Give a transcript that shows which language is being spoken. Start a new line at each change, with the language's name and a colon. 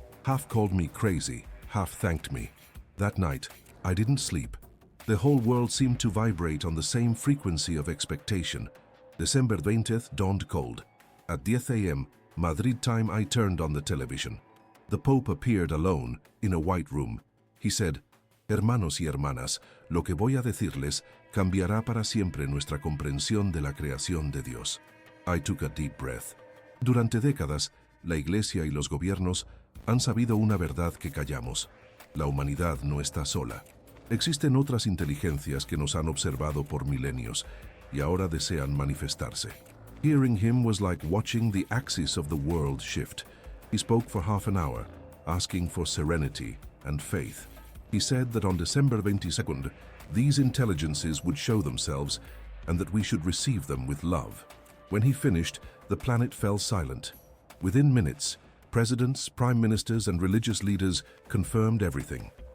English: Half called me crazy, half thanked me. That night, I didn't sleep. The whole world seemed to vibrate on the same frequency of expectation. December 20th dawned cold. At 10 a.m., Madrid time, I turned on the television. The Pope appeared alone in a white room. He said,
Spanish: "Hermanos y hermanas, Lo que voy a decirles cambiará para siempre nuestra comprensión de la creación de Dios.
English: I took a deep breath.
Spanish: Durante décadas, la Iglesia y los gobiernos han sabido una verdad que callamos. La humanidad no está sola. Existen otras inteligencias que nos han observado por milenios y ahora desean manifestarse.
English: Hearing him was like watching the axis of the world shift. He spoke for half an hour, asking for serenity and faith. He said that on December 22nd, these intelligences would show themselves and that we should receive them with love. When he finished, the planet fell silent. Within minutes, presidents, prime ministers, and religious leaders confirmed everything.